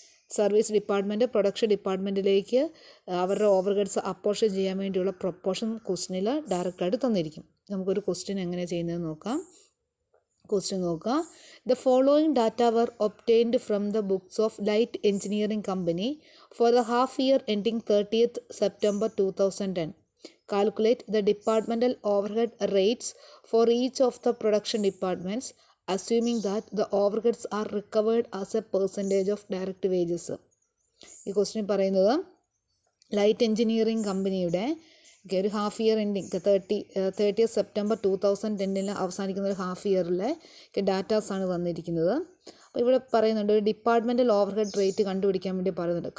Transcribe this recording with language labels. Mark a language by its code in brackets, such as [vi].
[ml] Service department production ഡിപ്പാർട്ട്മെൻറ്റിലേക്ക് അവരുടെ overheads apportion ചെയ്യാൻ വേണ്ടിയുള്ള പ്രൊപ്പോർഷൻ ക്വസ്റ്റിനിൽ ഡയറക്റ്റായിട്ട് തന്നിരിക്കും. നമുക്കൊരു ക്വസ്റ്റ്യൻ എങ്ങനെയാണ് ചെയ്യുന്നതെന്ന് നോക്കാം. ക്വസ്റ്റ്യൻ നോക്കുക. [en] The following data were obtained from the books of light engineering company for the half year ending 30th September 2010. Calculate the departmental overhead rates for each of the production departments, assuming that the overheads are recovered as a percentage of direct wages. [ml] ഈ question പറയുന്നത് light engineering കമ്പനിയുടെ ഒരു half year ending 30th September 2010 അവസാനിക്കുന്ന ഒരു half ഇയറിലെ ഡാറ്റാസാണ് തന്നിരിക്കുന്നത്. അപ്പോൾ ഇവിടെ പറയുന്നുണ്ട് ഒരു ഡിപ്പാർട്ട്മെൻറ്റൽ ഓവർഹെഡ് റേറ്റ് കണ്ടുപിടിക്കാൻ വേണ്ടി പറയുന്നുണ്ട്.